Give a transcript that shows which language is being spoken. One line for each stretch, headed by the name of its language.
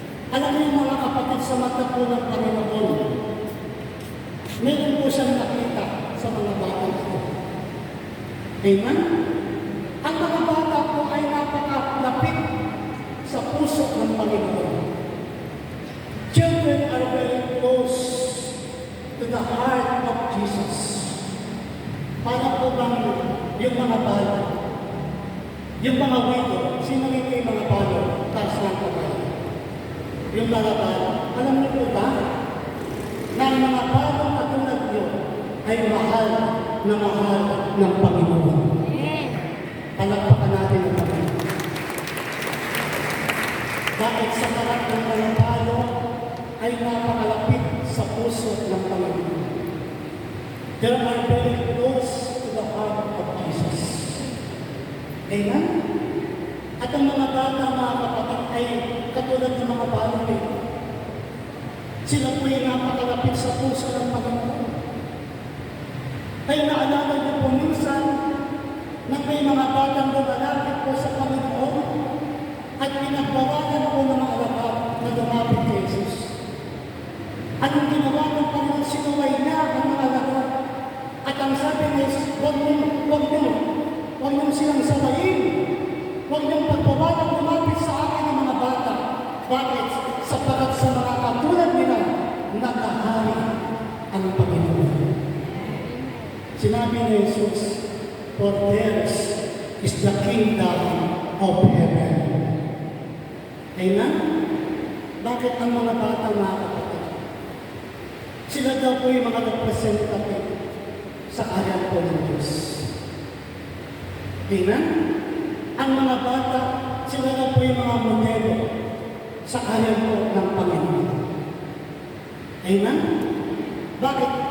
Filipino: Alam niyo mga kapatid, sa mata po ng Panginoon, meron po siyang nakita sa mga bata ito. Amen? Ang mga bata po ay napakalapit sa puso ng Panginoon.
English: Children are very close to the heart of Jesus.
Filipino: Para po bang yung mga bata, yung mga widow, sino ito yung mga balo? Taas lang kamay. Yung mga balo, alam niyo po ba na ang mga balo katulad niyo ay mahal na mahal ng Panginoon. Palakpakan natin ang Panginoon. Bakit sa harap ng mga balo ay napakalapit sa puso ng Panginoon?
English: They are very close to the heart of Jesus.
Filipino: Amen? At ang mga bata, mga kapatid, ay katulad ng mga balo eh. Sila po ay napakalapit sa puso ng Panginoon. Kaya naalala niyo po minsan na may mga batang lumalapit po sa Panginoon at pinagbawalan po ng mga alagad na lumapit kay Jesus. Anong ginawa ng Panginoon? Sinuway niya ang mga alagad. At ang sabi niya, huwag niyo silang sabayin. Huwag niyong pagbawalang lumapit sa akin ng mga bata. Bakit? Sapagat sa mga katulad nila, nakahari ang Panginoon. Sinabi ni
English: Jesus, for theirs is the kingdom of heaven.
Filipino: Amen? Bakit ang mga bata, mga kapatid? Sila daw po yung mga representative sa kaharian po ng Diyos. Amen? Ang mga bata, sila na po yung mga modelo sa kaharian po ng Panginoon. Amen? Bakit?